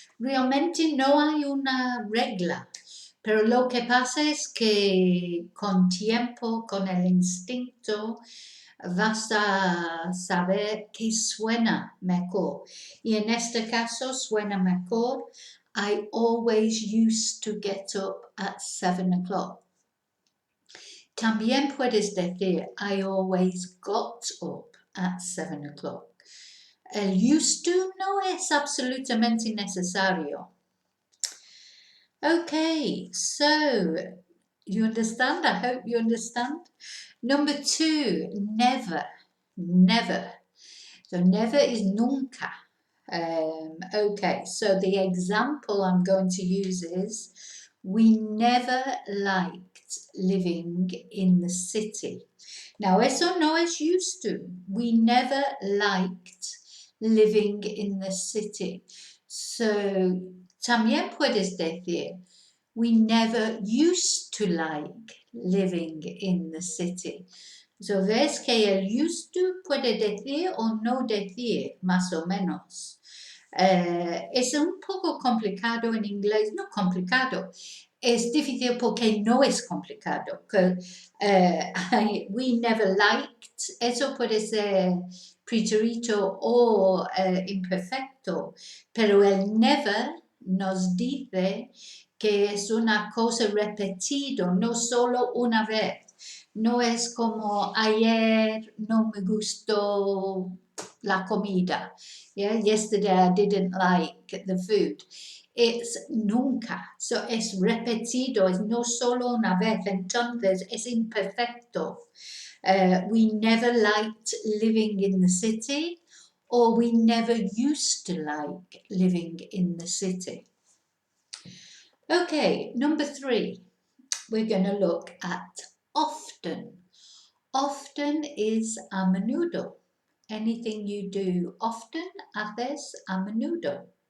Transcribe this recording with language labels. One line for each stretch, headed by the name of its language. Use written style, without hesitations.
Spanish: Realmente no hay una regla. Pero lo que pasa es que con tiempo, con el instinto, vas a saber que suena mejor. Y en este caso suena mejor.
English: I always used to get up at 7 o'clock.
Spanish: También puedes decir
English: I always got up at 7 o'clock.
Spanish: El used to no es absolutamente necesario.
English: Okay, so you understand? I hope you understand. Number 2, never. So never is nunca. Okay, so the example I'm going to use is, we never liked living in the city. Now,
Spanish: eso no es used to.
English: We never liked living in the city. So,
Spanish: también puedes decir,
English: we never used to like living in the city.
Spanish: So, ves que el used to puede decir o no decir, más o menos. Es un poco complicado en inglés, no complicado, es difícil porque no es complicado.
English: We never liked,
Spanish: eso puede ser preterito o imperfecto, pero el never nos dice que es una cosa repetida, no solo una vez. No es como ayer no me gustó la comida.
English: Yeah, yesterday I didn't like the food.
Spanish: It's nunca. So es repetido, es no solo una vez. Entonces es imperfecto.
English: We never liked living in the city, or we never used to like living in the city. Okay, number 3, we're going to look at often. Often is a menudo. Anything you do often,
Spanish: haces a menudo.